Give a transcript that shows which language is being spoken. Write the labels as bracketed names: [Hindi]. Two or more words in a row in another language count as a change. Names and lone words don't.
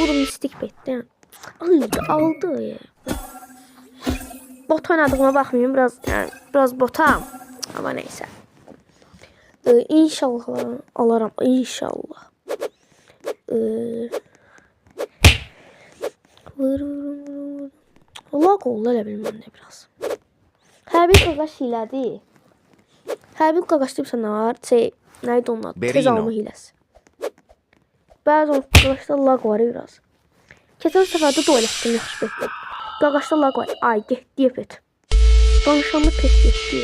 [Turkish] Bu da mistik pet. Yani. Aldı ya. Bot oynadığıma bakmayayım. Biraz botam. Ama neyse. İnşallah alırım. İnşallah. Vur. [Azerbaijani] Lag oldu elə bilməm nə biraz. Hər bir qaqaş hilədir. Hər bir qaqaş deyibsə nə var? Nəydi onun adı? Tez alma hiləsi. Bəzi qaqaşda lag var biraz. Keçən səfərdə duel etdim yaxşı betdə. Qaqaşda lag var. Ay getdi pet. Danışanda pet getdi.